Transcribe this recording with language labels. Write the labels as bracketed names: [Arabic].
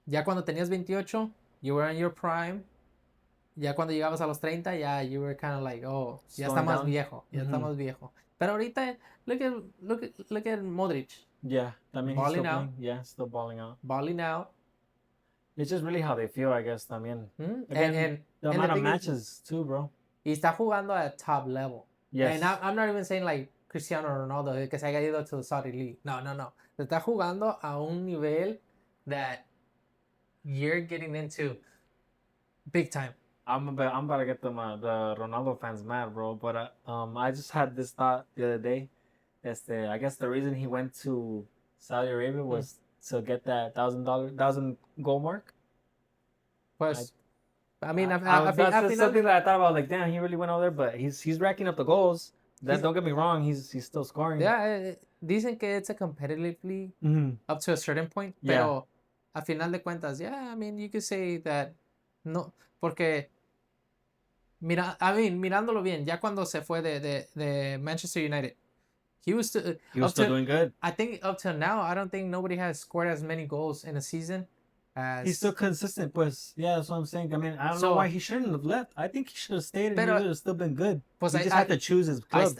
[English] Ya cuando tenías 28, you were in your prime. [Spanish] Ya cuando llegabas a los 30, ya you were kind of like, oh, ya está más viejo. [English] Pero ahorita, look at Modric. [Spanish] Yeah, también [English] balling out. Yeah, still balling out. Balling out. It's just really how they feel, I guess, también. Again, and the amount of matches too, bro. [Spanish] Y está jugando at top level. [English] Yes. And I'm not even saying like Cristiano Ronaldo, que se haya ido to the Saudi League. No. [Spanish] Está jugando a un nivel that you're getting into big time. [English] I'm about to get the Ronaldo fans mad, bro. But I just had this thought the other day. I guess the reason he went to Saudi Arabia was to get that $1,000 goal mark. Pues, I mean, that's something that I thought about. Like, damn, he really went over there, but he's racking up the goals. Don't get me wrong, he's still scoring. Yeah, dicen que it's a competitively up to a certain point. [Spanish] Pero a final de cuentas, yeah, I mean, you could say that no, porque mirándolo bien, ya cuando se fue de Manchester United, he was still [English] doing good. I think up till now, I don't think nobody has scored as many goals in a season as... He's still consistent, pues. Yeah, that's what I'm saying. I mean, I don't know why he shouldn't have left. I think he should have stayed and he would have still been good. [Spanish] Pues [English] he just had to choose his club.